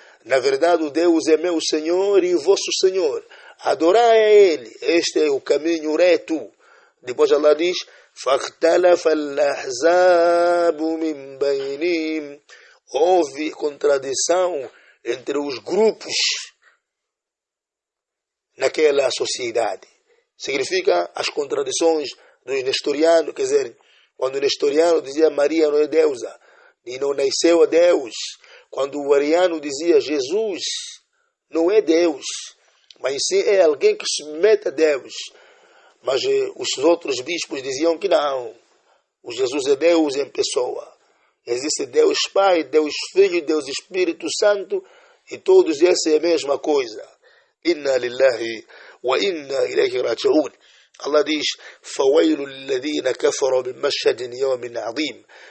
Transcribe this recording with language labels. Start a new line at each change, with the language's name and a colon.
Portuguese: Na verdade, o Deus é meu Senhor e vosso Senhor. Adorai a Ele. Este é o caminho reto. Depois Allah diz:
Arabic: فَاخْتَلَفَ الْأَحْزَابُ مِنْ بَيْنِهِمْ.
Portuguese: Houve contradição entre os grupos naquela sociedade. Significa as contradições dos nestorianos, quer dizer, quando o nestoriano dizia Maria não é deusa e não nasceu a Deus, quando o ariano dizia Jesus não é Deus, mas sim é alguém que se submete a Deus, mas os outros bispos diziam que não, o Jesus é Deus em pessoa, existe Deus Pai, Deus Filho, Deus Espírito Santo, e todos esses é a mesma coisa.
Arabic: Inna lillahi wa inna ilayhi raji'un.
Portuguese: Allah diz:
Arabic: فَوَيْلُ الَّذِينَ كَفَرُوا بِمَشْهَدٍ يَوْمٍ عَظِيمٍ.